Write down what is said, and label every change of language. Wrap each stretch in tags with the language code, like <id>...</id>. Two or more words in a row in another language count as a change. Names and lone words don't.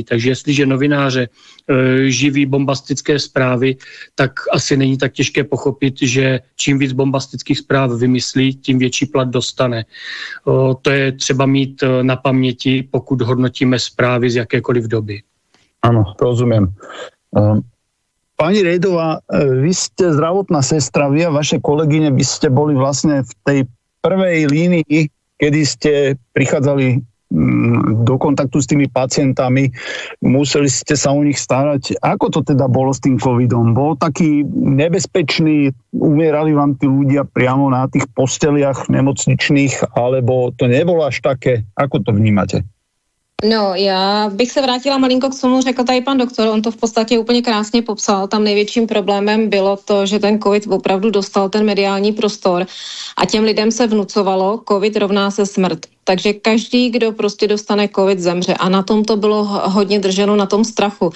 <cs>Takže jestliže novináře živí bombastické zprávy, tak asi není tak těžké pochopit, že čím víc bombastických zpráv vymyslí, tím větší plat dostane. To je třeba mít na paměti, pokud hodnotíme zprávy z jakékoliv doby.</cs> <sk>Áno, rozumiem. Pani Rejdová, vy ste zdravotná sestra, vy a vaše kolegyne, vy ste boli vlastne v tej prvej línii, kedy ste prichádzali do kontaktu s tými pacientami, museli ste sa o nich starať. Ako to teda bolo s tým covidom? Bol taký nebezpečný, umierali vám tí ľudia priamo na tých posteliach nemocničných, alebo to nebolo až také? Ako to vnímate? No,</sk> <cs>já bych se vrátila malinko k tomu, řekl tady pan doktor, on to v podstatě úplně krásně popsal. Tam největším problémem bylo to, že ten covid opravdu dostal ten mediální prostor a těm lidem se vnucovalo, covid rovná se smrt. Takže každý, kdo prostě dostane covid, zemře a na tom to bylo hodně drženo, na tom strachu.</cs>